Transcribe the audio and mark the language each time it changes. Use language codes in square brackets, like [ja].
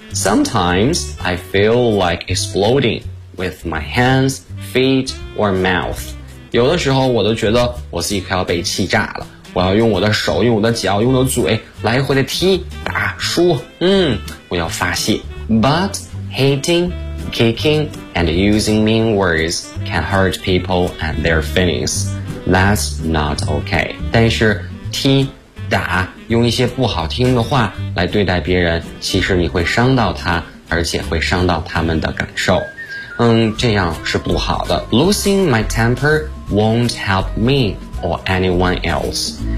[en] Sometimes I feel like exploding with my hands, feet, or mouth. [zh] 有的时候我都觉得我自己快要被气炸了，我要用我的手，用我的脚，用我的嘴来回的踢打说，我要发泄。 [en] But hating Kicking and using mean words can hurt people and their feelings. That's not okay. [zh] 但是踢打用一些不好听的话来对待别人，其实你会伤到他，而且会伤到他们的感受。这样是不好的。 [en] Losing my temper won't help me or anyone else.